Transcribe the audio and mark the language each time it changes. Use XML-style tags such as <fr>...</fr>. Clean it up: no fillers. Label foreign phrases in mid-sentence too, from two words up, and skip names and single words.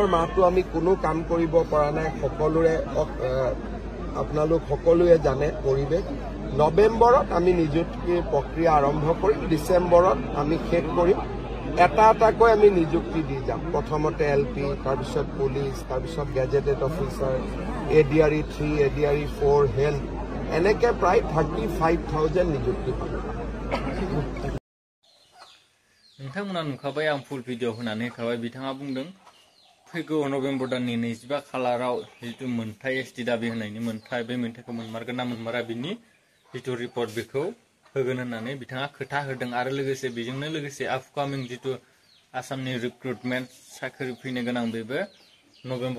<as>মাহটো আমি কোনো কাম কৰিব পৰা নাই সকলোৰে আপোনালোক সকলোৱে জানে পৰিৱেশ নৱেম্বৰত আমি নিযুক্তিৰ প্ৰক্ৰিয়া আৰম্ভ কৰিম ডিচেম্বৰত আমি শেষ কৰিম এটা এটাকৈ আমি নিযুক্তি দি যাম প্ৰথমতে এলপি তাৰপিছত পুলিচ তাৰপিছত</as> <en>gazetted officer</en> <as>এডিআৰই 3 এডিআৰই 4 হেল্থ এনেকে প্ৰায় 35,000 নিযুক্তি পাব</as> <brx>नोंथांमोना नुखाबाय आं</brx> <en>full video</en> <brx>होनानै होखाबाय बिथाङा बुंदों फैगौ नभेम्बर दाननि 25 खालाराव जितु मोन्थाय एसटि दाबि होनायनि मोन्थाय बे मोन्थायखौ मोनमारगोन ना मोनमारा बिनि जितु रिपर्ट बेखौ होगोन होननानै बिथाङा खोथा होदों आरो लोगोसे बेजोंनो लोगोसे आपकामिं जितु आसामनि रिक्रुटमेन्ट साख्रि फैनो गोनां बेबो नभेम्बर</brx>